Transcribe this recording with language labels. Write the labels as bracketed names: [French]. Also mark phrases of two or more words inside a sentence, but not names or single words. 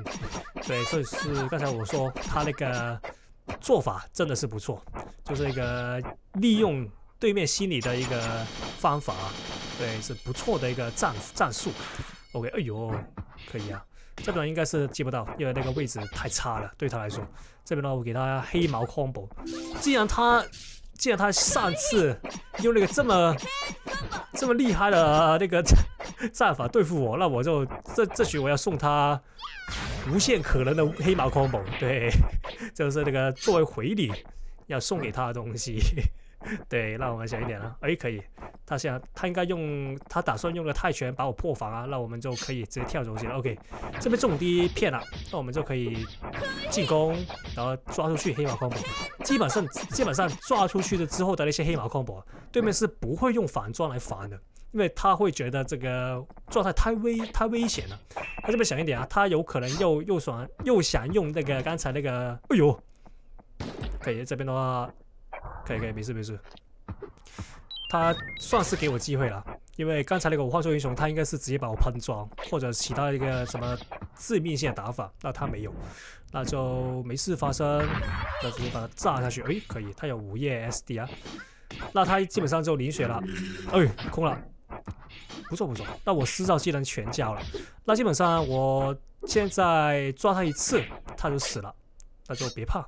[Chinese] 對，所以是剛才我說他那個做法真的是不錯，就是那個利用對面心理的一個方法，對，是不錯的一個戰術。OK， 可以啊，這邊應該是接不到，因為那個位置太差了，對他來說。這邊呢，我給他黑毛 combo。既然他上次用那個這麼厲害的那個戰法對付我，那我就這局我要送他無限可能的黑毛 combo， 对，就是那個作為回禮要送給他的東西。對，那我們想一點了，可以，他應該他打算用個泰拳把我破防啊，那我們就可以直接跳走去了。OK， 這邊重敵騙了，那我們就可以進攻，然後抓出去黑毛 combo。基本上抓出去的之後的那些黑毛 combo， 对面是不會用反裝來防的，因為他會覺得這個狀態太危險了。他這邊想一點啊，他有可能又想用那個剛才那個，可以這邊的話。可以，沒事。他算是給我機會了，因為剛才那個我幻獸英雄，他應該是直接把我噴裝，或者其他一個什麼致命性的打法，那他沒有，那就沒事發生，那直接把他炸下去。可以，他有5頁 SD 啊，那他基本上就淋血了，空了，不錯。那我施召技能全交了，那基本上我現在抓他一次，他就死了，那就別怕。